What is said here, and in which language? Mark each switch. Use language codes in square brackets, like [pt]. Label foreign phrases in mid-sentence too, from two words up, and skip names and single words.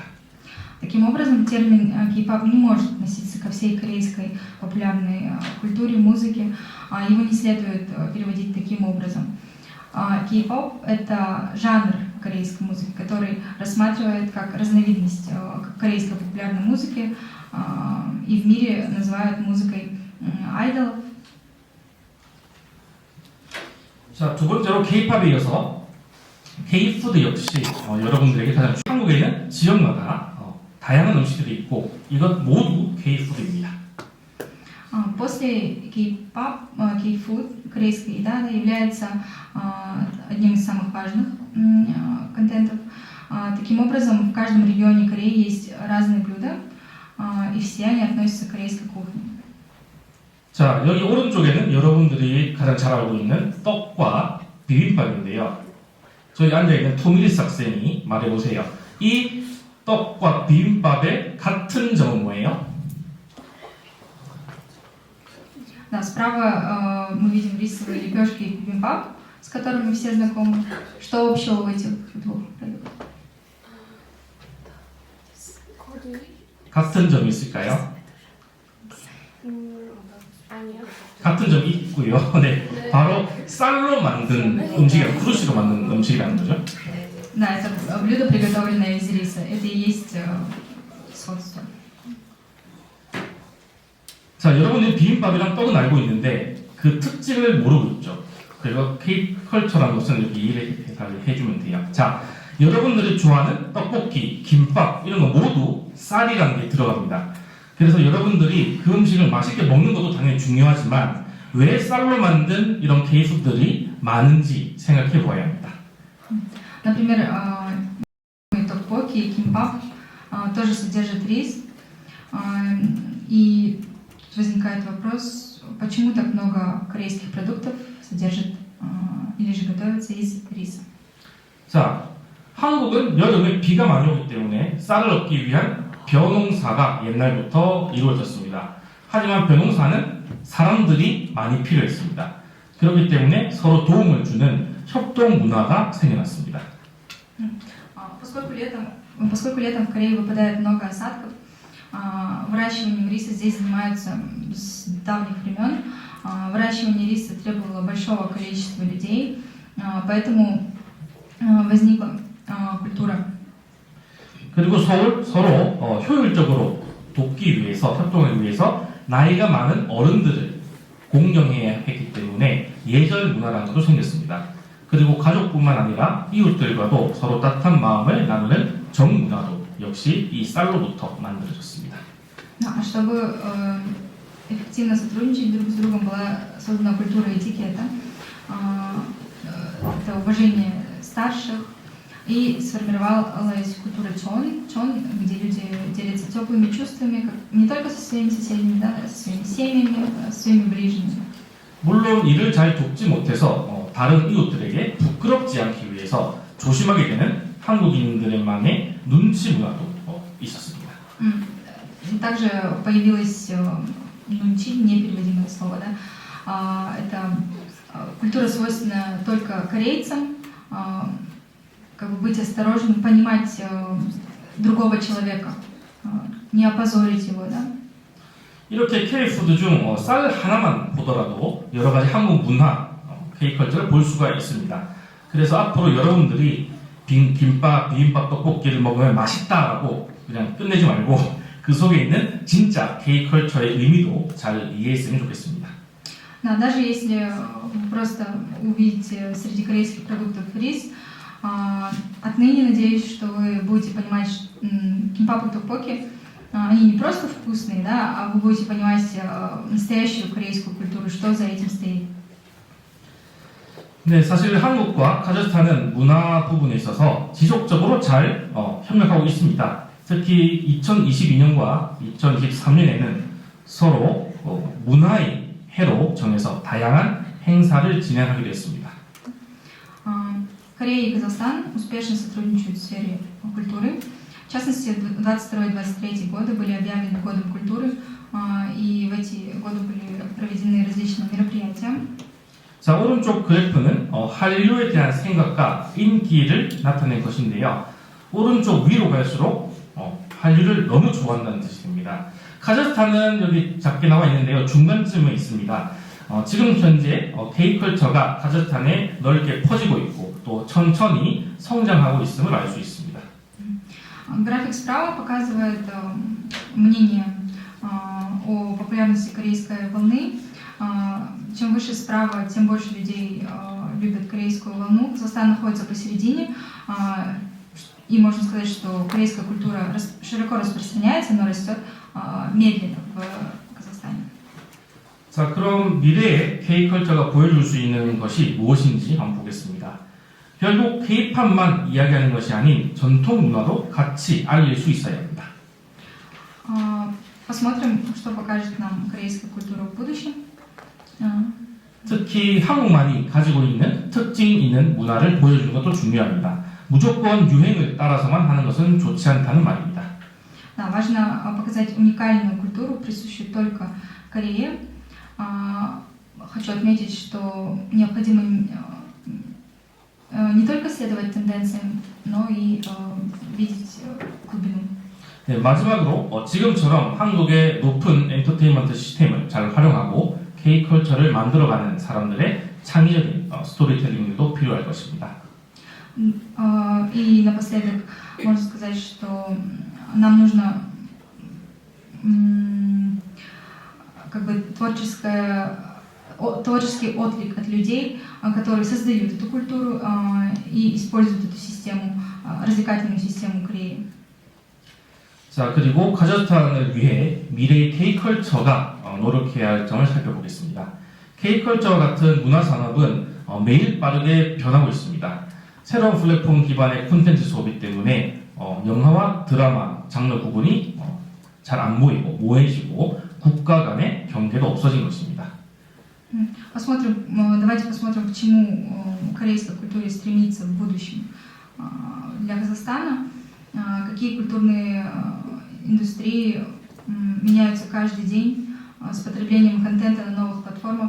[ru] Таким образом, термин K-pop не может относиться ко всей корейской популярной культуре, музыке. Его не следует переводить таким образом. K-pop — это жанр корейской музыки, который рассматривает как разновидность корейской популярной музыки и в мире называют музыкой айдолов. [ko] 자, 두 번째로 K-팝에 이어서 K-푸드 역시 여러분들에게 가장 한국에는 지역마다 다양한 음식들이 있고 이것 모두 K-푸드입니다. [ru] После K-pop, K-food, корейская еда является одним из самых важных контентов. Таким образом, в каждом регионе Кореи есть разные блюда, и все они относятся к корейской кухне. [ko] 자, 여기 오른쪽에는 여러분들이 가장 잘 알고 있는 떡과 비빔밥인데요. 저기 앉아있는 토미리스 학생이 말해보세요. 이 떡과 비빔밥의 같은 점은 뭐예요? [ru] Да, справа мы видим рисовые лепешки и бимбап, с которыми все знакомы. Что общего в этих двух продуктах? [ko] 같은 점이 있을까요? 아니요. 같은 점이 있고요. 네, 바로 쌀로 만든 음식이랑 크루시로 만든 음식이라는 거죠. [ru] Да, это блюдо, приготовленное из риса. Это и есть сходство. [ko] 자, 여러분들이 비빔밥이랑 떡은 알고 있는데 그 특징을 모르고 있죠. 그리고 K컬처라는 것은 이렇게 이해를 해주면 돼요. 자, 여러분들이 좋아하는 떡볶이, 김밥 이런 거 모두 쌀이라는 게 들어갑니다. 그래서 여러분들이 그 음식을 맛있게 먹는 것도 당연히 중요하지만 왜 쌀로 만든 이런 K푸드들이 많은지 생각해 보아야 합니다. [ru] Например, токбоки и кимбап тоже содержат рис. И возникает вопрос, почему так много корейских продуктов содержит или же готовится из риса. [ko] 자, 한국은 여름에 비가 많이 오기 때문에 쌀을 얻기 위한 벼농사가 옛날부터 이루어졌습니다. 하지만 벼농사는 사람들이 많이 필요했습니다. 그렇기 때문에 서로 도움을 주는 협동 문화가 생겨났습니다. [ru] Поскольку летом в Корее выпадает много осадков, выращиванием риса здесь занимаются с давних времен. Выращивание риса требовало большого количества людей, поэтому возникла культура. [ko] 그리고 서로 효율적으로 돕기 위해서, 협동을 위해서 나이가 많은 어른들을 공경해야 했기 때문에 예절 문화라는 것도 생겼습니다. 그리고 가족뿐만 아니라 이웃들과도 서로 따뜻한 마음을 나누는 정문화도 역시 이 쌀로부터 만들어졌습니다. [ru] Чтобы эффективно сотрудничать друг с другом, была создана культура этикета, это уважение старших, и сформировалась культура чон, где люди делятся теплыми чувствами, не только со своими соседями, да, со своими семьями, со своими ближними. [ko] 물론 이를 잘 돕지 못해서 다른 이웃들에게 부끄럽지 않기 위해서 조심하게 되는 한국인들만의 눈치 문화도 있었습니다. [ru] Также появилось нунчи, непереводимое слово, да. Это культура свойственна только корейцам, как бы быть осторожным, понимать другого человека, не опозорить его, да. [ko] 이렇게 K푸드 중 쌀 하나만 보더라도 여러 가지 한국 문화, K컬처를 볼 수가 있습니다. 그래서 앞으로 여러분들이 김밥, 비빔밥, 떡볶이를 먹으면 맛있다라고 그냥 끝내지 말고 그 속에 있는 진짜 K컬처의 의미도 잘 이해했으면 좋겠습니다. [ru] Да, даже если вы просто увидите среди корейских продуктов рис, отныне надеюсь, что вы будете понимать, что кимпап и токбоки, они не просто вкусные, да, а вы будете понимать настоящую корейскую культуру, что за этим стоит. [ko] 네, 사실 한국과 카자흐스탄은 문화 부분에 있어서 지속적으로 잘 협력하고 있습니다. 특히 2022년과 2023년에는 서로 문화의 해로 정해서 다양한 행사를 진행하기로 했습니다. [ru] Корея и Казахстан успешно сотрудничают в сфере культуры. В частности, 22-23 годы были объявлены годом культуры, и в эти годы были проведены различные мероприятия. [ko] 자, 오른쪽 그래프는 한류에 대한 생각과 인기를 나타낸 것인데요. 오른쪽 위로 갈수록 한류를 너무 좋아한다는 뜻이 됩니다. 카자흐스탄은 여기 작게 나와 있는데요. 중간쯤에 있습니다. 지금 현재 K컬처가 카자흐스탄에 넓게 퍼지고 있고 또 천천히 성장하고 있음을 알 수 있습니다. [ru] График справа показывает мнение о популярности корейской волны. Чем выше справа, тем больше людей любят корейскую волну. Казахстан находится посередине, и можно сказать, что корейская культура широко распространяется, но растет медленно в Казахстане. [ko] 자, 그럼 미래의 K컬처가 보여줄 수 있는 것이 무엇인지 한번 보겠습니다. 결국 K팝만 이야기하는 것이 아닌 전통 문화도 같이 알릴 수 있어야 합니다. [ru] Посмотрим, что покажет нам корейская культура в будущем. [ko] 특히 한국만이 가지고 있는 특징 있는 문화를 보여주는 것도 중요합니다. 무조건 유행을 따라서만 하는 것은 좋지 않다는 말입니다. [ru] Да, важно показать уникальную культуру, присущую только Корее. Хочу отметить, что необходимо не только следовать тенденциям, но и видеть глубину. [ko] 네, 마지막으로 지금처럼 한국의 높은 엔터테인먼트 시스템을 잘 활용하고 K컬처를 만들어가는 사람들의 창의적인 스토리텔링도 필요할 것입니다. [ru] И напоследок можно сказать, что нам нужно как бы творческий отклик от людей, которые создают эту культуру и используют эту систему, развлекательную систему Кореи. [ko] 자, 그리고 카자흐스탄을 위해 미래의 K컬처가 노력해야 할 점을 살펴보겠습니다. K컬처와 같은 문화산업은 매일 빠르게 변하고 있습니다. 새로운 플랫폼 기반의 콘텐츠 소비 때문에 영화와 드라마 장르 구분이 잘 안 보이고 모해지고 국가 간의 경계도 없어진 것입니다. [ru] Давайте посмотрим, к чему корейской культуре стремится в будущем. Для Казахстана какие культурные индустрии меняются каждый день с потреблением контента на новых платформах.